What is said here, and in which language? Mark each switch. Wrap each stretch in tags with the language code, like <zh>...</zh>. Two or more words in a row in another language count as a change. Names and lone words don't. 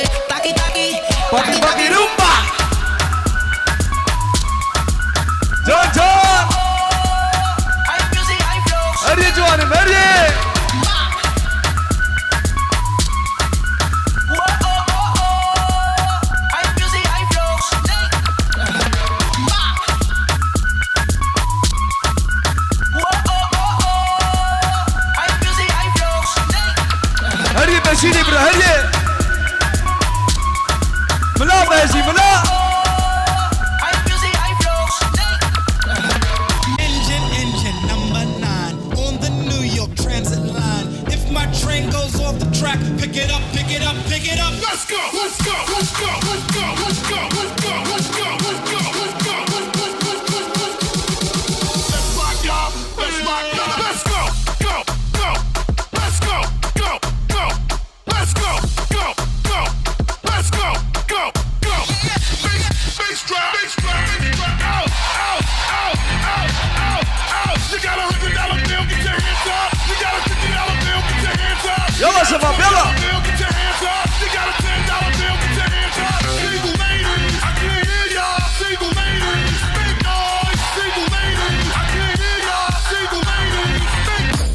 <en>Taqui taqui, Paki paki rumba John John hay music, hay flows.</en> <fa>هري جوانم هري</fa> <en>Hay music, hay flows. Hay music, hay flows.</en> <fa>هري بشيري برا هري ملا باشي ملا</fa> <en>Hay music, hay flows. Engine number 9 on the New York Transit line. If my train goes off the track, pick it up, pick it up, pick it up. Let's go, let's go, let's go, let's go, let's go, let's go, let's go, let's go, let's go, let's rock, y'all. Let's rock, y'all. Let's go, go, go. Let's go, go, go. Let's go, go, go. Let's go, go, go. Bass drop, bass drop, bass drop. Out, out, out, out, out, out. You got $100 bill, get your hands up. You got a $50 bill, get your hands up.</en> <ar>يلا شباب يلا</ar> <en>Bill, get your hands up. You got a $10 bill, get your hands up. Single ladies, I can't hear y'all. Single ladies, make noise. Single ladies, I can't hear y'all. Single ladies, make</en>